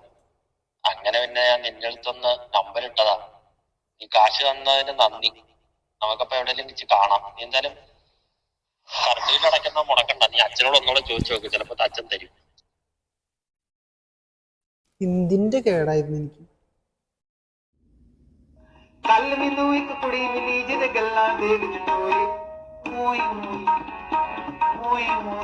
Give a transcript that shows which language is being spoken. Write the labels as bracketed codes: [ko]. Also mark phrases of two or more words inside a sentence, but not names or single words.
[ml] അങ്ങനെ പിന്നെ ഞാൻ നിന്റെ അടുത്തൊന്ന് നമ്പർ ഇട്ടതാ. നീ കാശ് തന്നതിന് നന്ദി. നമുക്കപ്പോ എവിടെയെങ്കിലും വെച്ച് കാണാം. നീ എന്തായാലും കറണ്ട് ബില്ല് അടയ്ക്കുന്ന മുടക്കണ്ട. നീ അച്ഛനോട് ഒന്നുകൂടെ ചോദിച്ചു നോക്ക്, ചിലപ്പോ അച്ഛൻ തരും. എന്തിന്റെ കേടായിരുന്നു എനിക്ക്? [pa] ਕੱਲ ਮੈਨੂੰ ਇੱਕ ਕੁੜੀ ਮਿਲੀ ਜਿਹਦੇ ਗੱਲਾਂ ਦੇ ਵਿੱਚ ਟੋਏ ਮੋਈ ਮੋਈ ਮੋਈ ਮੋਈ